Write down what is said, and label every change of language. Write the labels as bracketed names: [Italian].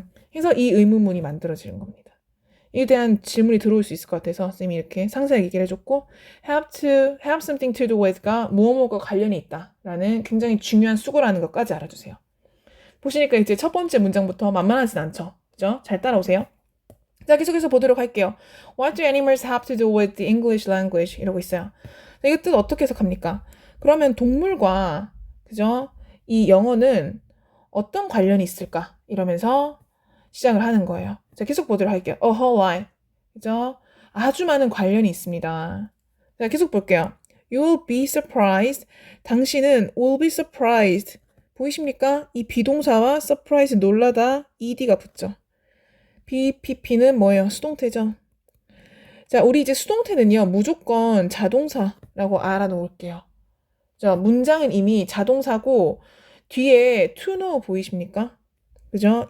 [Korean] 그래서 이 의문문이 만들어지는 겁니다. 이에 대한 질문이 들어올 수 있을 것 같아서 쌤이 이렇게 상세하게 얘기를 해줬고 [English] have something to do with [Korean] 가 무엇과 관련이 있다라는 굉장히 중요한 수고라는 것까지 알아주세요. 보시니까 이제 첫 번째 문장부터 만만하진 않죠. 그죠? 잘 따라오세요. 자, 계속해서 보도록 할게요. [English] What do animals have to do with the English language? [Korean] 이러고 있어요. 자, 이거 뜻 어떻게 해석합니까? 그러면 동물과 그죠? 이 영어는 어떤 관련이 있을까? 이러면서 시작을 하는 거예요. 자, 계속 보도록 할게요. [English] A whole lot. [Korean] 그죠? 아주 많은 관련이 있습니다. 자, 계속 볼게요. [English] You will be surprised. [Korean] 당신은 [English] will be surprised. [Korean] 보이십니까? 이 비동사와 surprise 놀라다 ed가 붙죠. BPP는 뭐예요? 수동태죠. 자, 우리 이제 수동태는요, 무조건 자동사라고 알아놓을게요. 자, 문장은 이미 자동사고, 뒤에 [English] to know [Korean] 보이십니까? 그죠?